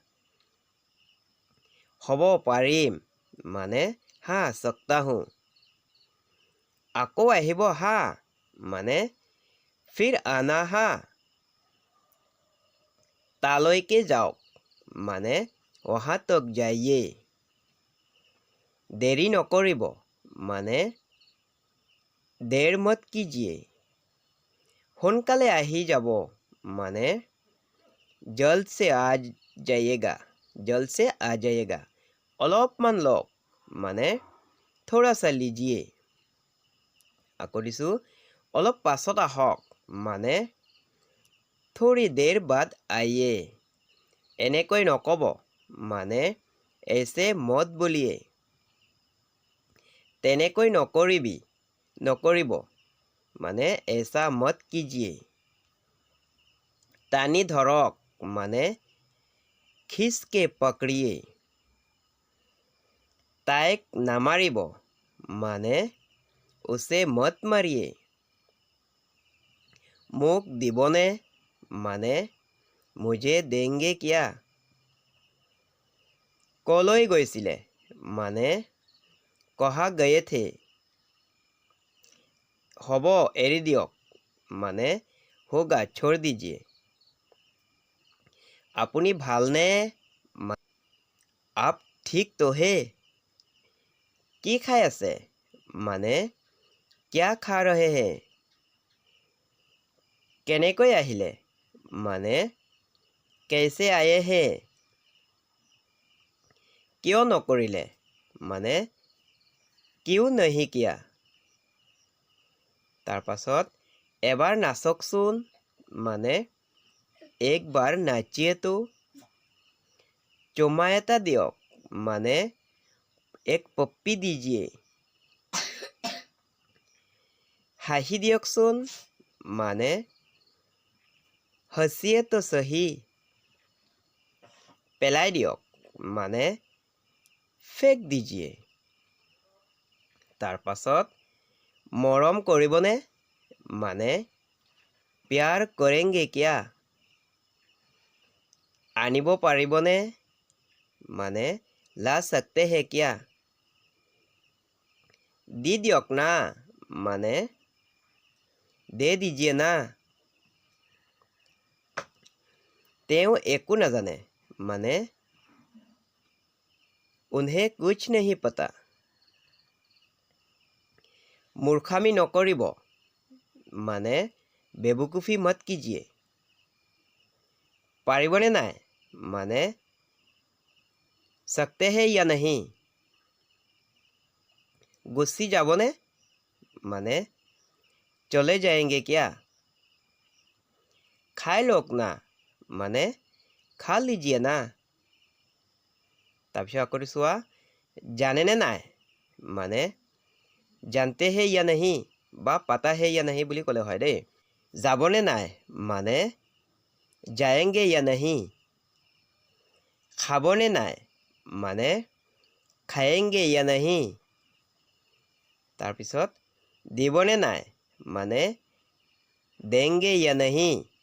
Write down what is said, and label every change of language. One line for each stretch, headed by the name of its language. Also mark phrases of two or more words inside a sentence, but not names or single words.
Assamese: হ'ব পাৰিম মানে
Hindi: हाँ सकता हूँ।
Assamese: আকৌ আহিব হা মানে
Hindi: फिर आना है।
Assamese: তালৈকে যাওক মানে
Hindi: वहाँ तक जाइए
Assamese: দেৰী নকৰিব মানে
Hindi: देर मत
Assamese: कीजिए সোনকালে আহি যাব মানে
Hindi: जल्द से आ जाइएगा जल्द से आ जाइएगा
Assamese: অলপমান লওক মানে
Hindi: थोड़ा सा लीजिए
Assamese: আকৌ দিছোঁ অলপ পাছত আহক মানে
Hindi: थोड़ी देर बाद आइए
Assamese: এনেকৈ নকব মানে
Hindi: ऐसे मत बोलिए
Assamese: তেনেকৈ নকৰিব মানে
Hindi: ऐसा मत कीजिए
Assamese: টানি ধৰক মানে
Hindi: खींच के पकड़िए
Assamese: তাইক নামাৰিব মানে
Hindi: उसे मत मारिए
Assamese: মোক দিবনে মানে
Hindi: मुझे देंगे क्या
Assamese: কলৈ গৈছিলে মানে
Hindi: कहाँ गए थे
Assamese: হ'ব এৰি দিয়ক মানে
Hindi: होगा छोड़ दीजिए
Assamese: আপুনি ভালনে
Hindi: आप ठीक तो है
Assamese: কি খাই আছে মানে
Hindi: क्या खा रहे हैं
Assamese: কেনেকৈ আহিলে মানে
Hindi: कैसे आए हैं
Assamese: কিয় নকৰিলে মানে
Hindi: क्यों नहीं किया
Assamese: তাৰ পাছত এবাৰ নাচকচোন মানে
Hindi: एक बार नाचिए तो
Assamese: চুমা এটা দিয়ক মানে
Hindi: एक पप्पी दीजिए
Assamese: হাঁহি দিয়কচোন মানে
Hindi: हंसिए तो सही
Assamese: পেলাই দিয়ক মানে
Hindi: फेंक दीजिए
Assamese: তাৰ পাছত মৰম কৰিবনে মানে
Hindi: प्यार करेंगे क्या
Assamese: আনিব পাৰিবনে মানে
Hindi: ला सकते हैं क्या
Assamese: দি দিয়ক না মানে
Hindi: दे दीजिए ना
Assamese: তেওঁ একো নাজানে মানে
Hindi: उन्हें कुछ नहीं पता
Assamese: মূৰ্খামি নকৰিব মানে
Hindi: बेवकूफी मत कीजिए
Assamese: পাৰিবনে নাই মানে
Hindi: सकते हैं या नहीं
Assamese: গুচি যাবনে মানে
Hindi: चले जाएंगे क्या
Assamese: খাই লওক না মানে
Hindi: खा लीजिए ना
Assamese: তাৰপিছত আকৌ চোৱা জানেনে নাই মানে
Hindi: जानते हैं या नहीं
Assamese: বা
Hindi: पता है या नहीं
Assamese: বুলি ক'লে হয় দেই যাবনে নাই মানে
Hindi: जाएंगे या नहीं
Assamese: খাবনে নাই মানে
Hindi: खाएंगे या नहीं
Assamese: তাৰপিছত দিবনে নাই মানে
Hindi: देंगे या नहीं